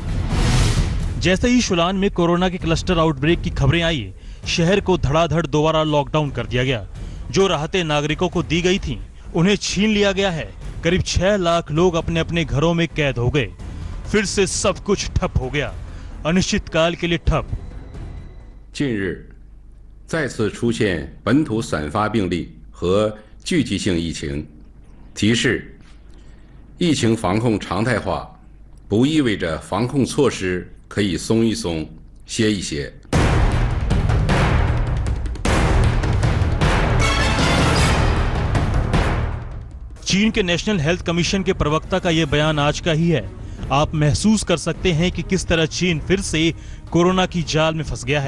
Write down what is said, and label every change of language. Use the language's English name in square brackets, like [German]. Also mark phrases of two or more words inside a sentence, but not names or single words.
[Hindi] जैसे ही शुलान में कोरोना के [English] cluster outbreak [Hindi] की खबरें आई, शहर को धड़ाधड़ दोबारा लॉकडाउन कर दिया गया। जो राहतें नागरिकों को दी गई थीं, उन्हें छीन लिया गया है। करीब 6 लाख लोग अपने अपने घरों में कैद हो गए। फिर से सब कुछ ठप हो गया, अनिश्चित काल के लिए ठप। [Chinese] 近日再次出现本土散发病例和聚集性疫情，提示疫情防控常态化不意味着防控措施可以松一松、歇一歇。 [Hindi] चीन के नेशनल हेल्थ कमीशन के प्रवक्ता का यह बयान आज का ही है। आप महसूस कर सकते हैं कि किस तरह चीन फिर से कोरोना की जाल में फंस गया है।